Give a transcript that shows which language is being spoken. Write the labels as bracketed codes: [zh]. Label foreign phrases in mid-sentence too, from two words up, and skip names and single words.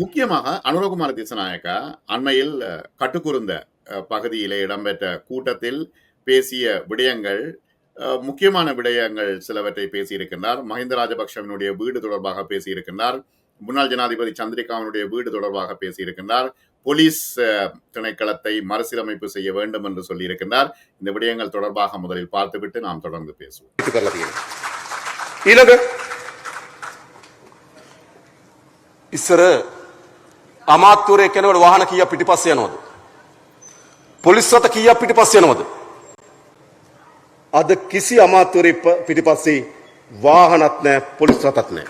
[ta] முக்கியமாக அனுரகுமார திசாநாயக்கா அண்மையில் கட்டுக்குருந்த பகுதியிலே இடம்பெற்ற கூட்டத்தில் பேசிய விடயங்கள், முக்கியமான விடயங்கள் சிலவற்றை பேசியிருக்கின்றார். மஹிந்த ராஜபக்ஷவினுடைய வீடு தொடர்பாக பேசியிருக்கின்றார். முன்னாள் ஜனாதிபதி சந்திரிகாவினுடைய வீடு தொடர்பாக பேசியிருக்கின்றார். போலீஸ் திணைக்களத்தை மறுசீரமைப்பு செய்ய வேண்டும் என்று சொல்லியிருக்கின்றார். இந்த விடயங்கள் தொடர்பாக முதலில் பார்த்துவிட்டு நாம் தொடர்ந்து பேசுவோம். [si] ඉස්සර අමාත්‍යවරයෙක් කෙනෙකුට වාහන කීයක් පිටිපස්සේ යනවද? පොලිස් රථ කීයක් පිටිපස්සේ යනවද? අද කිසි අමාත්‍යවරයෙක් පිටිපස්සේ වාහනත් නැහැ, පොලිස් රථත් නැහැ.